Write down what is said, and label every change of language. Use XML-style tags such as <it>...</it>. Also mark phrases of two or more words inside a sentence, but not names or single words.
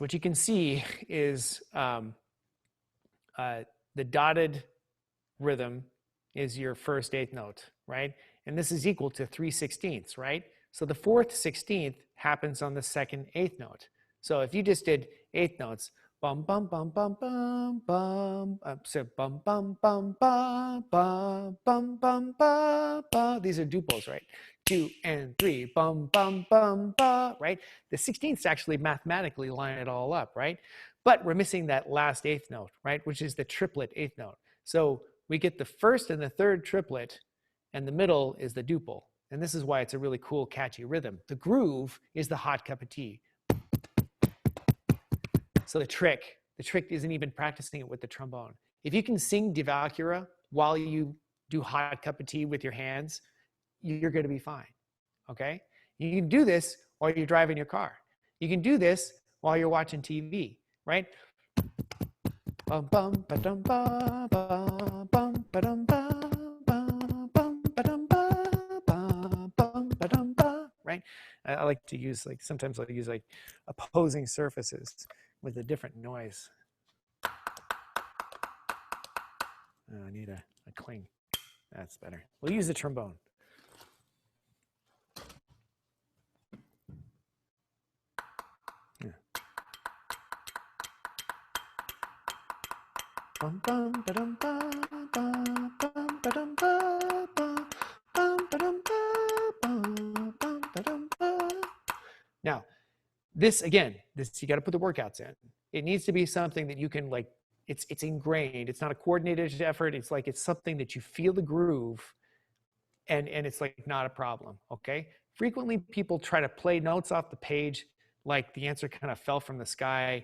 <en>What you can see is the dotted rhythm is your first eighth note, right? And this is equal to 3/16, right? So the 4th 16th happens on the second eighth note. So if you just did eighth notes, bum bum bum bum bum bum, so bum bum bum bum bum bum bum bum bum. These are duples, right? 2 and 3, bum bum bum bum, right? The 16ths actually mathematically line it all up, right? But we're missing that last eighth note, right? Which is the triplet eighth note. So we get the first and the third triplet, and the middle is the duple. And this is why it's a really cool, catchy rhythm. The groove is the hot cup of tea. So the trick isn't even practicing it with the trombone. If you can sing Die Valkyrie while you do hot cup of tea with your hands, you're going to be fine, okay? You can do this while you're driving your car. You can do this while you're watching TV, right? Bum bum ba dum ba ba bum ba dum ba ba bum ba dum ba ba bum ba dum ba, right? I like to use sometimes I'll use opposing surfaces with a different noise. Oh, I need a cling. That's better. We'll use the trombone. Yeah. Bum bum ba dum ba ba bum ba dum ba ba bum ba dum ba ba bum ba dum ba. Now, this again, you got to put the workouts in. It needs to be something that you can it's ingrained. It's not a coordinated effort. It's something that you feel the groove, and it's not a problem. Okay. Frequently, people try to play notes off the page like the answer kind of fell from the sky.</en>